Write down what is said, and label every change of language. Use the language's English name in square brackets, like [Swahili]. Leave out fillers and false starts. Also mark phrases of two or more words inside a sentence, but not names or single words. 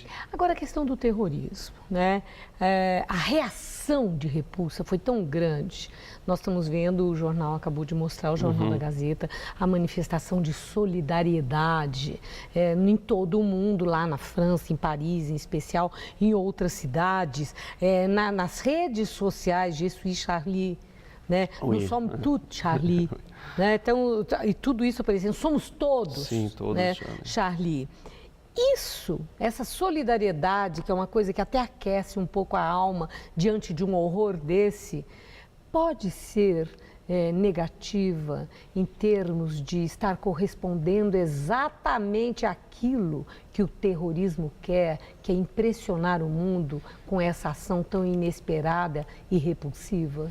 [Portuguese] Agora, a questão do terrorismo, né? A reação de repulsa foi tão grande. Nós estamos vendo, o jornal acabou de mostrar, o Jornal da Gazeta, a manifestação de solidariedade em todo o mundo, lá na França, em Paris, em especial, em outras cidades, nas redes sociais, [French] Je suis Charlie, né? Nous sommes tous Charlie. [Portuguese] Né? Então, e tudo isso aparecendo, somos todos, sim, todos, né? Charlie. Essa solidariedade, que é uma coisa que até aquece um pouco a alma diante de um horror desse, pode ser negativa em termos de estar correspondendo exatamente àquilo que o terrorismo quer, que é impressionar o mundo com essa ação tão inesperada e repulsiva?